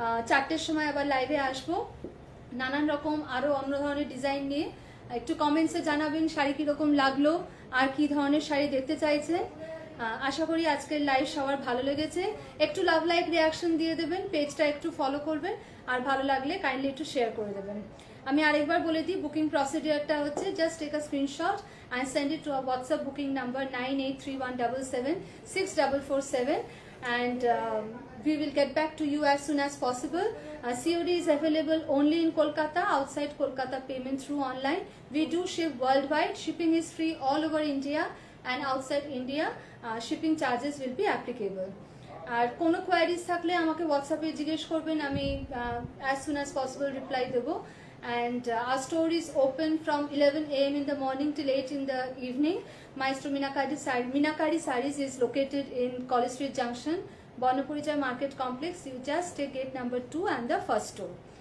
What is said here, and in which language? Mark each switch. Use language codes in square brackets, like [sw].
[bn] 4টের সময় আবার লাইভে আসব নানান রকম আরও অন্য ধরনের ডিজাইন নিয়ে। একটু কমেন্টসে জানাবেন শাড়ি কীরকম লাগলো আর কি ধরনের শাড়ি দেখতে চাইছেন। আশা করি আজকের লাইভ সবার ভালো লেগেছে। একটু লাভ লাইক রিয়াকশন দিয়ে দেবেন, পেজটা একটু ফলো করবেন, আর ভালো লাগলে কাইন্ডলি একটু শেয়ার করে দেবেন। আমি আরেকবার বলে দিই, বুকিং প্রসিডিওরটা হচ্ছে [en] Just take a screenshot and send it to our WhatsApp booking number 9831776447 and we will get back to you as soon as possible. COD is available only in Kolkata. Outside Kolkata, payment through online. We do ship worldwide. Shipping is free all over India, and outside India shipping charges will be applicable. [bn] আর কোনো queries থাকলে আমাকে হোয়াটসঅ্যাপে জিজ্ঞেস করবেন, আমি [en] as soon as possible [bn] reply দেবো. [en] And our store is open from 11 a.m. in the morning till 8 in the evening. Maestro Minakari Sarees is located in College Street Junction, Bonapurichai Market Complex. You just take gate number 2 and the first store.